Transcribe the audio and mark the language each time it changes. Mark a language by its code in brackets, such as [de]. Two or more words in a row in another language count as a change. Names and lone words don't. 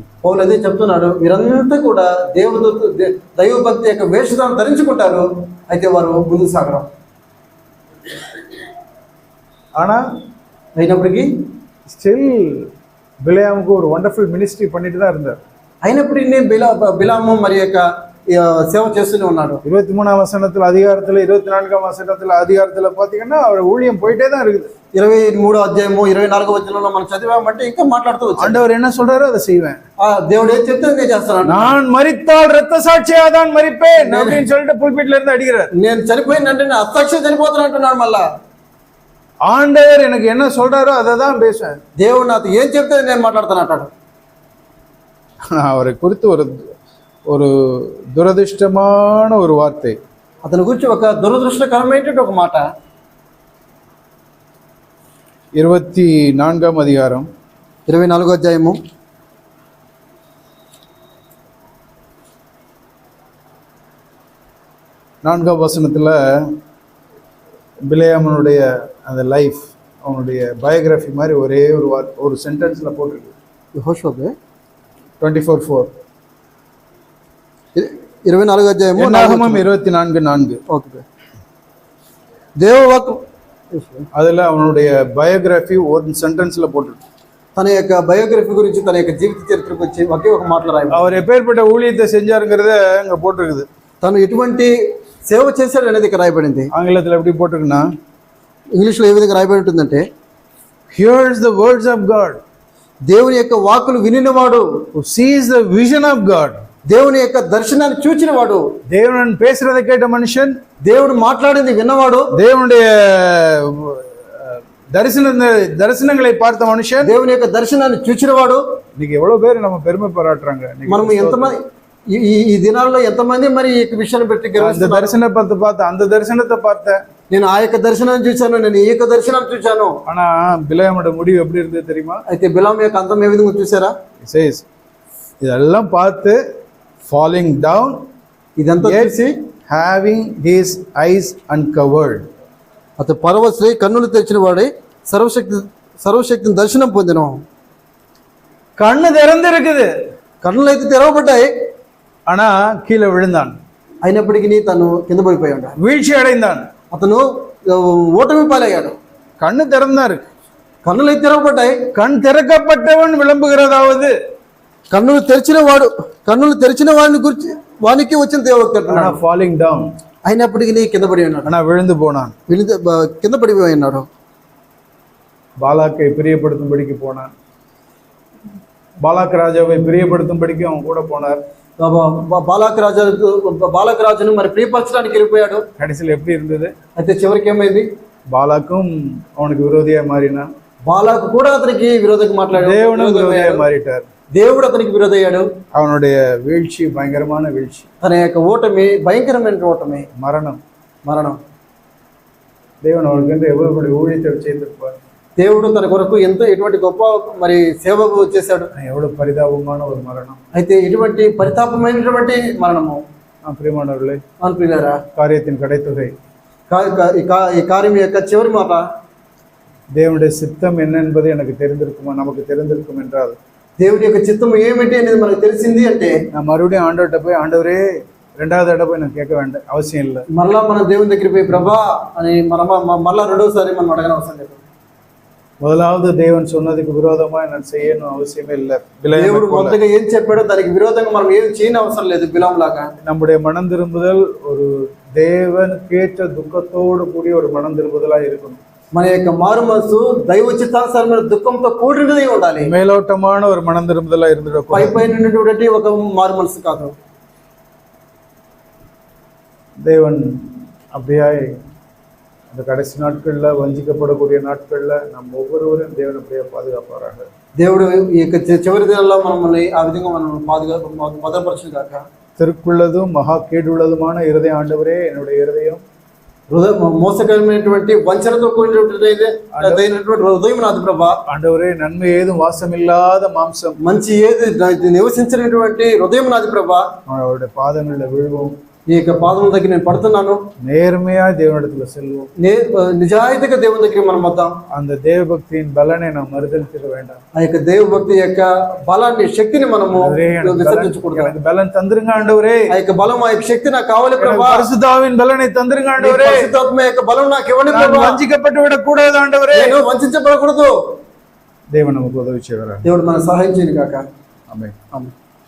[te] పౌలు అదే చెప్తున్నాడు, వీరంతా కూడా దైవభక్తి యొక్క వేషధారణ ధరించుకుంటారు, అయితే వారు ముందుకు సాగరం. [ta] ஆனா [te] అయినప్పటికీ [ta] ஸ்டில் பிலேயாமுக்கு ஒரு [en] wonderful ministry [ta] பண்ணிட்டு தான் இருந்தார். [te] అయినప్పటికీ బిలాము మరి యొక్క సేవ చేస్తూనే ఉన్నాడు. [ta] 23ஆம் வசனத்துல அதிகாரத்துல 24ஆம் வசனத்துல அதிகாரத்துல பாத்தீங்கன்னா அவர் ஊழியம் போயிட்டே தான் இருக்குது. [te] 23వ అధ్యాయము 24వ వచనంలో మనం చదివామంటే ఇంకా మాట్లాడుతూ వచ్చాడు. [ta] ஆண்டவர் என்ன சொல்றாரோ அதை செய்வேன், [te] దేవుడు ఏం చెప్తే నేను చేస్తాను. [ta] நான் மரித்தால் ரத்த சாட்சியா தான் மரிப்பேன் அப்படின்னு சொல்லிட்டு புல்பிட்ல இருந்து அடிக்கிறார். [te] నేను చనిపోయినంటే నేను అసాక్షి చనిపోతాను అంటున్నాడు. మళ్ళా [ta] ஆண்டவர் எனக்கு என்ன சொல்றாரோ அதை தான் பேசுவேன். [te] దేవుడు నాతో ఏం చెప్తే నేను మాట్లాడుతాను అంటాడు. [ta] அவரை குறித்து ஒரு దురదృష్టமான ஒரு வார்த்தை, [te] అతని గురించి ఒక దురదృష్టకరమైనటువంటి ఒక మాట. [ta] 24ஆம் அதிகாரம் [te] 24వ అధ్యాయము [ta] 4ஆம் வசனத்துல பிலேயாமனுடைய அந்த லைஃப், அவனுடைய பயோகிராஃபி மாதிரி ஒரே ஒரு சென்டென்ஸ்ல போட்டிருக்கு. 24:4 [te] 24వ అధ్యాయము 24:4. ఓకే, దేవవాక్కు [ta] அதுல அவனுடைய பயோகிராஃபி ஒரு சென்டென்ஸ்ல போட்டிருக்கு. [te] తన యొక్క బయోగ్రఫీ గురించి, తన యొక్క జీవిత చరిత్ర గురించి ఒకే ఒక మాటలో రాయి. [ta] அவர் எப்பேற்பட்ட ஊழியத்தை செஞ்சாருங்கிறத அங்க போட்டிருக்குது. [te] తను ఎటువంటి సేవ చేశాడు అనేది ఇక్కడ రాయబడింది. [ta] ఆంగ్లத்தில் எப்படி போட்டிருக்குன்னா, [te] ఇంగ్లీష్లో ఏ విధంగా రాయబడి ఉంటుందంటే, [en] hears the words of God, [te] దేవుని యొక్క వాక్కులు వినినవాడు, [en] who sees the vision of God, [te] దేవుని యొక్క దర్శనాన్ని చూచినవాడు, [ta] தேவன் பேசுறதை கேட்ட மனுஷன், [te] దేవుడు మాట్లాడింది విన్నవాడు, [ta] தேவனுடைய தரிசனங்களை பார்த்த மனுஷன் [te] దేవుని యొక్క దర్శనాన్ని చూచినవాడు. [ta] இன்னைக்கு எவ்வளவு பேர் நம்ம பெருமை பாராட்டுறாங்க. [te] మనం ఎంతమంది ఈ దినాల్లో ఎంతమంది మరి ఈ విషయాన్ని పెట్టి [ta] அந்த [te] గర్విస్తున్నారు? [ta] தரிசனத்தை பார்த்த அந்த தரிசனத்தை பார்த்தேன். [te] నేను ఆ యొక్క దర్శనాన్ని చూశాను, నేను ఈ యొక్క దర్శనాన్ని చూశాను. [ta] ஆனா பிலேயாமோட முடிவு எப்படி இருந்தது தெரியுமா? [te] అయితే బిలాము యొక్క అంతం ఏ విధంగా చూసారా? [ta] இதெல்லாம் பார்த்து [en] falling down, [te] ఇదంతా చూసి [en] having his eyes uncovered. [te] అతను పరవశుడై కన్నులు తెరిచిన వాడై సర్వశక్తిని దర్శనం పొందిన. [ta] கண்ணு திறந்திருக்குது, [te] కన్నులు అయితే తెరవబడ్డాయి, [ta] ஆனா கீழே விழுந்தான், [te] అయినప్పటికీ తను కింద పడిపోయాడు, [ta] வீழ்ச்சி அடைந்தான். [te] అతను ఓటమి పాలయ్యాడు. [ta] கண்ணு திறந்தாரு, [te] కన్నులు అయితే తెరవబడ్డాయి. [ta] கண் திறக்கப்பட்டவன் விளம்புகிறதாவது, [te] కన్నులు తెరిచిన వాడిని గురించి వానికి వచ్చిన దేవోక్తి [ta] ஆனா [en] falling down, [te] అయినప్పటికీ కింద పడి ఉన్నాడు, [ta] ஆனா விழுந்து போனான். [te] కింద పడిపోయి ఉన్నాడు. [ta] பாலாக்கை பிரியப்படுத்தும்படிக்கு போனான், பாலாக் ராஜாவை பிரியப்படுத்தும்படிக்கு அவன் கூட போனார். [te] బాలాక్ రాజును మరి ప్రియపరచడానికి వెళ్ళిపోయాడు. [ta] கடைசியில் எப்படி இருந்தது? [te] అయితే చివరికి ఏమైంది? [ta] பாலாக்கும் அவனுக்கு விரோதியா மாறினான். [te] బాలాకు కూడా అతనికి విరోధంగా మాట్లాడాడు, [ta] தேவனும் விரோதியா மாறிட்டார். [te] దేవుడు అతనికి విరోధయ్యాడు. [ta] அவனுடைய வீழ்ச்சி பயங்கரமான வீழ்ச்சி, [te] తన యొక్క ఓటమి భయంకరమైన ఓటమి, [ta] மரணம். தேவன் அவனுக்கு எவ்வளவு ஊழியத்தை செய்திருப்பார். [te] దేవుడు తన కొరకు ఎంతో ఎటువంటి గొప్ప మరి సేవ చేశాడు. [ta] எவ்வளவு பரிதாபமான ஒரு மரணம். [te] అయితే ఇటువంటి పరితాపమైనటువంటి మరణము. [ta] ప్రియమానవர்களே, [te] అనుకున్నారా? [ta] காரியத்தின் கடைத்தொகை, [te] ఈ కార్యం యొక్క చివరి మాట, [ta] தேவனுடைய சித்தம் என்ன என்பது எனக்கு தெரிந்திருக்குமா, நமக்கு தெரிந்திருக்கும் என்றால், [te] దేవుడి యొక్క చిత్తం ఏమిటి అనేది మనకు తెలిసింది అంటే, [ta] நான் மறுபடியும் ஆண்டவர்கிட்ட போய் ஆண்டவரே ரெண்டாவது தடவை போய் நான் கேட்க வேண்டாம் அவசியம் இல்லை. [te] మరలా మనం దేవుని దగ్గర పోయి ప్రభా అని మరలా రెండోసారి మనం అడగని అవసరం లేదు. [ta] முதலாவது தேவன் சொன்னதுக்கு விரோதமா நான் செய்யணும் அவசியமே இல்லை. [te] దేవుడు మొదటగా ఏం చెప్పాడో దానికి విరోధంగా మనం ఏం చేయని అవసరం లేదు. బిలాం లాగా [ta] நம்முடைய மனம் திரும்புதல் ஒரு தேவனுக்கேற்ற துக்கத்தோடு கூடிய ஒரு மனம் திரும்புதலா இருக்கணும். [te] మన యొక్క మారు మనసు దైవ చిత్తానుసారమైన దుఃఖంతో కూడినది ఉండాలి. [ta] மேலோட்டமான ஒரு மனம் திரும்புதலா இருந்துடும். [te] పైపైనటువంటి ఒక మారు మనసు కాదు. [ta] தேவன் அப்படியாய் அந்த கடைசி நாட்கள்ல வஞ்சிக்கப்படக்கூடிய நாட்கள்ல நம்ம ஒவ்வொருவரும் தேவன் அப்படியே பாதுகாப்பாராக. [te] దేవుడు ఈ యొక్క చివరి దినాల్లో మనల్ని ఆ విధంగా మనం భద్రపరచును గాక. [ta] திருக்குள்ளதும் மகா கேடுள்ளதுமான இருதய ஆண்டவரே, என்னுடைய இருதயம் [te] మోసకరమైనటువంటి వంచనతో కూడినటువంటి హృదయం నాది ప్రభా. [ta] ஆண்டவரே, நன்மை ஏதும் வாசமில்லாத மாம்சம், [te] మంచి ఏది నివసించినటువంటి హృదయం నాది ప్రభా. [ta] அவருடைய பாதங்கள்ல விழுவோம், [te] ఈ యొక్క పాదం దగ్గర నేను పడుతున్నాను. [ta] நேர்மையா தேவனிடத்துல செல்வோம், [te] నిజాయితీగా దేవుని దగ్గర మనం వద్దాం. [ta] அந்த தேவபக்தியின் பலனை நாம் மறுதலித்திட வேண்டாம். [te] ఆ యొక్క దేవభక్తి యొక్క బలాన్ని శక్తిని మనము విసర్జించకూడదు. [ta] எனக்கு பலன் தந்துருங்க ஆண்டவரே, [te] ఆ యొక్క బలం ఆ యొక్క శక్తి నాకు కావాలి ప్రభా. [ta] பரிசுத்தாவின் பலனை தந்துருங்க ஆண்டவரே, [te] పరిశుద్ధాత్మ యొక్క బలం నాకు ఇవ్వండి ప్రభా. [ta] வஞ்சிக்கப்பட்டு விடக்கூடாது ஆண்டவரே, [te] నేను వంచబడకూడదు. [ta] దేవుడు நமக்கு உதவி செய்வார். [te] దేవుడు మన సహాయం చేయను కాక. ఆమేన్. ఆమేన్.